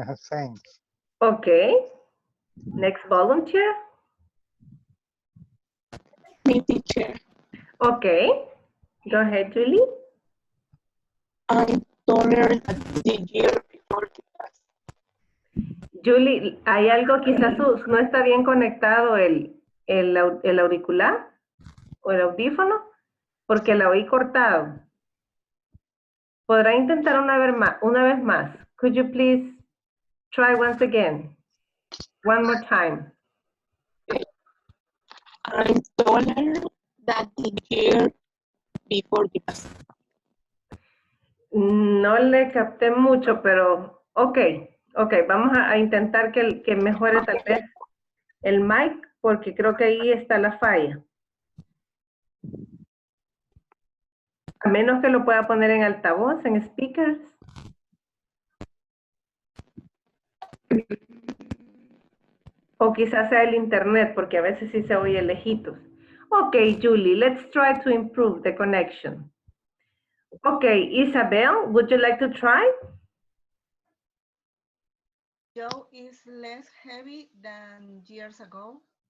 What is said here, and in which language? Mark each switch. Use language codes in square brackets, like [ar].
[en] Thanks. Okay. Next volunteer. Me, teacher. Okay. Go ahead, Julie. I'm taller than the year before the class. [es] Julie, hay algo, quizás no está bien conectado el auricular o el audífono, porque la oí cortado. ¿Podrá intentar una vez más? [en] Could you please try once again? One more time. I'm taller than the year before the class. [es] No le capté mucho, pero ok, vamos a intentar que mejore tal vez el mic, porque creo que ahí está la falla. A menos que lo pueda poner en altavoz, en speakers. O quizás sea el internet, porque a veces sí se oye lejitos. [en] Ok, Julie, let's try to improve the connection. Okay, Isabel, would you like to try? Joe is less heavy than years ago.